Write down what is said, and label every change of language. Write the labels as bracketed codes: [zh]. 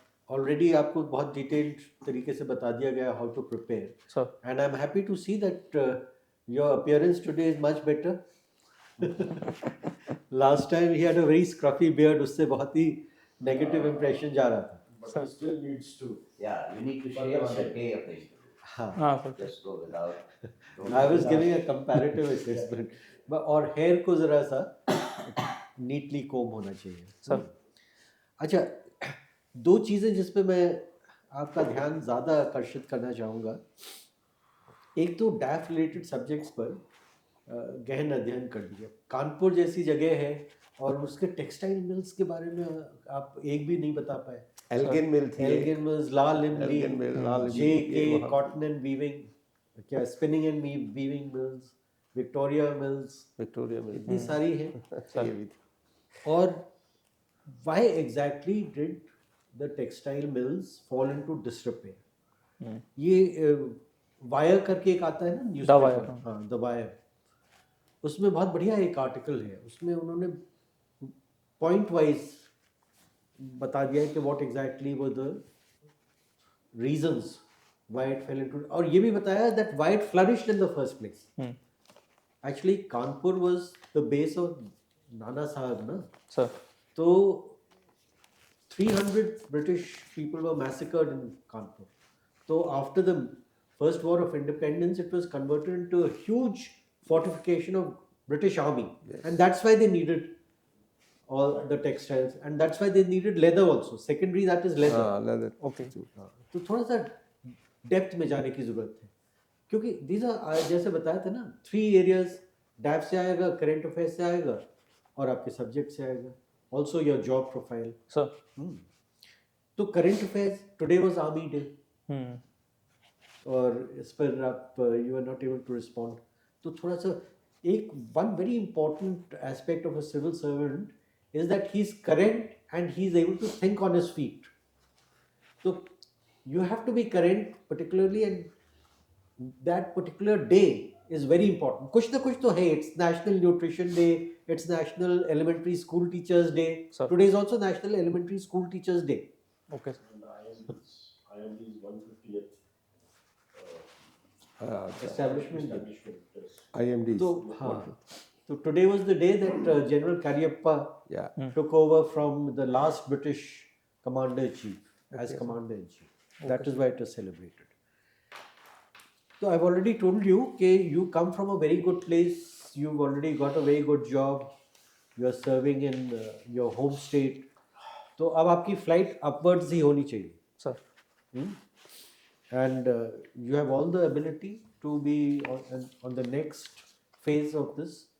[hi] Already आपको बहुत detailed तरीके से बता दिया गया [en] how to prepare [hi] sir [en] And I am happy to see that your appearance today is much better. Last time he had a very scruffy beard, [hi] उससे बहुत ही नेगेटिव इंप्रेशन जा रहा था. [en] But he still needs to. Yeah, you need to shave on the day of the interview. [hi] हाँ, हाँ sir [en] Just go without. I was giving a comparative assessment. [hi] और hair को जरा सा नीटली कोम होना चाहिए. सर अच्छा, दो चीज़ें जिस पे मैं आपका ध्यान ज़्यादा आकर्षित करना चाहूँगा. एक तो डैफ रिलेटेड सब्जेक्ट्स पर गहन अध्ययन कर लिया. कानपुर जैसी जगह है और उसके टेक्सटाइल मिल्स के बारे में आप एक भी नहीं बता पाए. एल्गिन मिल थी. एल्गिन मिल्स, लाल इमली, एल्गिन मिल, लाल इमली, JK ये वहाँ- कॉटन एंड वीविंग, क्या spinning and weaving mills, Victoria mills, Victoria मिल. इतनी सारी है. ये भी थी. और [en] why exactly did the textile mills fall into disrepair? [hi] ये वायर करके एक आता है ना [en] The Wire, [hi] न्यूज़पेपर. हाँ, द वायर. उसमें बहुत बढ़िया एक आर्टिकल है. उसमें उन्होंने पॉइंट वाइज बता दिया है कि [en] what exactly were the reasons why it fell into, [hi] और ये भी बताया [en] That why it flourished in the first place. Actually Kanpur was the base of Nana Sahab [hi] ना. सर तो [en] 300 British people were massacred in Kanpur. So after the first war of independence, it was converted into a huge fortification of British army. And that's why they needed all the textiles. And that's why they needed leather also. Secondary, that is leather. हाँ, leather. Okay [hi] तो थोड़ा सा depth में जाने की ज़रूरत है. क्योंकि [en] these are, [hi] जैसे बताया था ना, 3 areas. डैप से आएगा, करेंट अफेयर्स से आएगा और आपके सब्जेक्ट से आएगा. [en] Also your job profile. [hi] Sir तो [en] current affairs, today was army day, [hi] और इस पर आप [en] You are not able to respond. [hi] तो थोड़ा सा एक [en] One very important aspect of a civil servant is that he is current and he is able to think on his feet. [hi] तो [en] You have to be current particularly, and that particular day is very important. [hi] कुछ ना कुछ तो है. [en] It's National Nutrition Day, it's National Elementary School Teachers Day. Sir. Today is also National Elementary School Teachers Day. Okay IMD's 150th Establishment Day. IMD. [hi] तो हाँ, तो [en] today was the day that General Cariappa Yeah. took over from the last British Commander-in-Chief as Commander-in-Chief. That is why it is celebrated. So I've already told you [hi] कि [en] you come from a very good place, you've already got a very good job, you are serving in your home state. [hi] तो अब आपकी [en] flight upwards [hi] ही होनी चाहिए. Sir [en] And you have all the ability to be on the next phase of this.